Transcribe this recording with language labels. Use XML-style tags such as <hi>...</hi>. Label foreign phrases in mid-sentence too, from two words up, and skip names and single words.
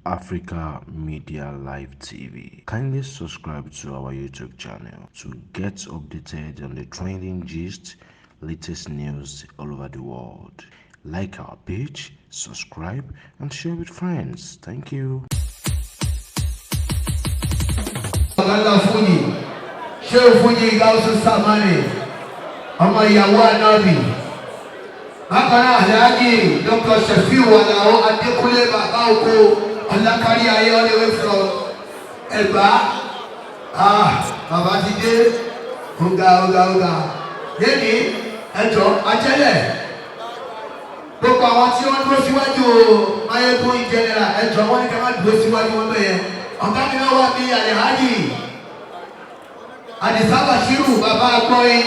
<en>Africa Media Live TV. Kindly subscribe to our YouTube channel to get updated on the trending gist, latest news all over the world. Like our page, subscribe, and share with friends. Thank you. Oba Oniba Ekun, Dr. Sefiu Alao Adekule Baba Oko Olakari Aye all the way from Eba.</en> <yo>Baba ti dé oga. Lẹ́ni ẹjọ́ ajẹ́lẹ̀. Gbogbo àwọn tí wọ́n dúró síwájú Ayégun general ẹjọ́ wọ́n ní ká má dúró síwájú wọn bẹ́ẹ̀. Ọ̀gá mi náà wà ní Alhaji Adisa Bashiru Baba Akọrin.</yo>